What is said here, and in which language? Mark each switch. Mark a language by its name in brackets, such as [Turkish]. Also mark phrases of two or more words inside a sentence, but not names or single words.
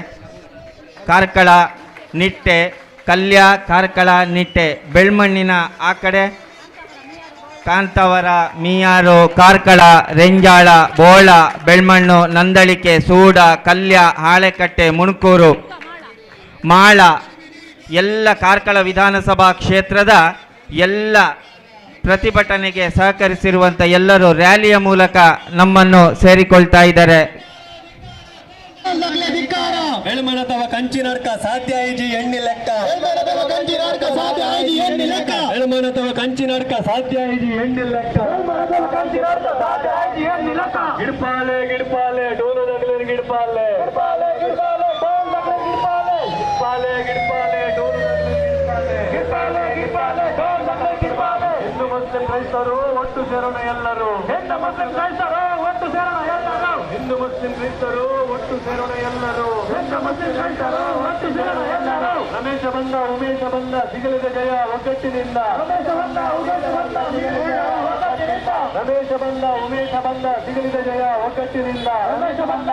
[Kannada] ಕಾರ್ಕಳ ನಿಟ್ಟೆ ಕಲ್ಯ ಕಾರ್ಕಳ ನಿಟ್ಟೆ ಬೆಳ್ಮಣ್ಣಿನ ಆ ಕಡೆ ಕಾಂತವರ ಮೀಯಾರು ಕಾರ್ಕಳ ರೆಂಜಾಳ ಬೋಳ ಬೆಳ್ಮಣ್ಣು ನಂದಳಿಕೆ ಸೂಡ ಕಲ್ಯ ಹಾಳೆಕಟ್ಟೆ ಮುಣಕೂರು ಮಾಳ ಎಲ್ಲ ಕಾರ್ಕಳ ವಿಧಾನಸಭಾ ಕ್ಷೇತ್ರದ ಎಲ್ಲ ಪ್ರತಿಭಟನೆಗೆ ಸಹಕರಿಸಿರುವಂಥ ಎಲ್ಲರೂ ರ್ಯಾಲಿಯ ಮೂಲಕ ನಮ್ಮನ್ನು ಸೇರಿಕೊಳ್ತಾ ಇದ್ದಾರೆ. [Tulu] ಬೆಳ್ಮಣತವ ಕಂಚಿನಡ್ಕ ಸಾಧ್ಯ ಐಜಿ ಎಣ್ಣಿ ಲೆಕ್ಕ ಬೆಳ್ಮಣತವ ಕಂಚಿನಡ್ಕ ಸಾಧ್ಯ ಐಜಿ ಎಣ್ಣಿ ಲೆಕ್ಕ ಗಿಡ್ಪಾಲೆ ಗಿಡ್ಪಾಲೆ ಡೋಲು ನಗಲೇರು ಗಿಡ್ಪಾಲೆ ಗಿಡ್ಪಾಲೆ ಗಿಡ್ಪಾಲೆ ಡೋಲು ಗಿಡ್ಪಾಲೆ [Kannada] ಹಿಂದೂ ಮುಸ್ಲಿಂ ಕ್ರೈಸ್ತರು ಒಟ್ಟು ಸೇರೋಣ ಎಲ್ಲರೂ ಹಿಂದೂ ಮುಸ್ಲಿಂ ಕ್ರೈಸ್ತರು ಒಟ್ಟು ಸೇರೋಣ ಎಲ್ಲರೂ ಹಿಂದೂ ಮುಸ್ಲಿಂ ಕ್ರೈಸ್ತರು ಒಟ್ಟು ಸೇರೋಣ ಎಲ್ಲರೂ ಹಿಂದೂ ಮುಸ್ಲಿಂ ಕ್ರೈಸ್ತರು ಒಟ್ಟು ಸೇರೋಣ ಎಲ್ಲರೂ ರಮೇಶ ಬಂದ ಉಮೇಶ ಬಂದ ಸಿಗಲಿದ ಜಯ ಒಗ್ಗಟ್ಟಿನಿಂದ ರಮೇಶ ಬಂದ ಉಮೇಶ ಬಂದ ಸಿಗಲಿದ ಜಯ ಒಗ್ಗಟ್ಟಿನಿಂದ ರಮೇಶ ಬಂದ ಉಮೇಶ ಬಂದ ಸಿಗಲಿದ ಜಯ ಒಗ್ಗಟ್ಟಿನಿಂದ ರಮೇಶ ಬಂದ